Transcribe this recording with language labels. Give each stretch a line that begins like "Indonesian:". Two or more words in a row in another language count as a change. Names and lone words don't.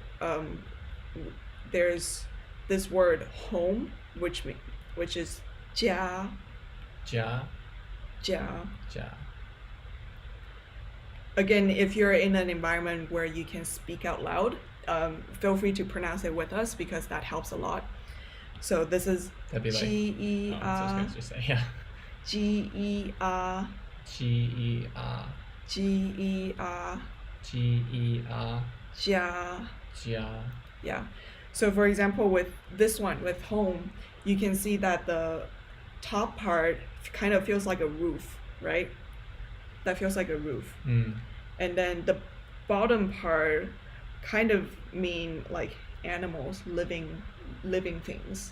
English: There's this word home, which is 家, Jia. Jia. Jia. Again, if you're in an environment where you can speak out loud, feel free to pronounce it with us because that helps a lot. So this is That'd be like. G E Oh, that's what I was R gonna just say. Yeah. G E R G-E-R. G E R G-E-R. Jia. Jia. Yeah. So for example, with this one, with home, you can see that the top part kind of feels like a roof, right? That feels like a roof. Mm. And then the bottom part kind of mean like animals, living things.